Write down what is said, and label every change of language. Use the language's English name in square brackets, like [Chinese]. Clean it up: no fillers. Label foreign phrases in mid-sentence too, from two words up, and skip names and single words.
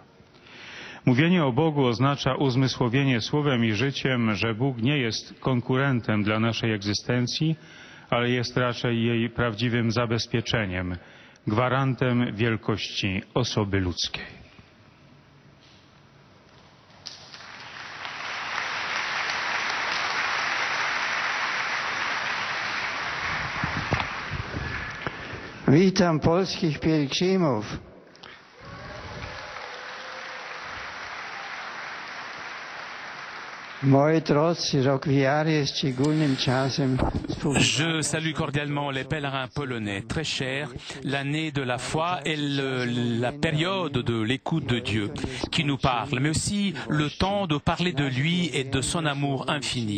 [Polish] Mówienie o Bogu oznacza uzmysłowienie słowem i życiem, że Bóg nie jest konkurentem dla naszej egzystencji, ale jest raczej jej prawdziwym zabezpieczeniem, gwarantem wielkości osoby ludzkiej. Witam polskich pielgrzymów. [French] Je salue cordialement les pèlerins polonais. Très cher, l'année de la foi est la période de l'écoute de Dieu qui nous parle, mais aussi le temps de parler de lui et de son amour infini.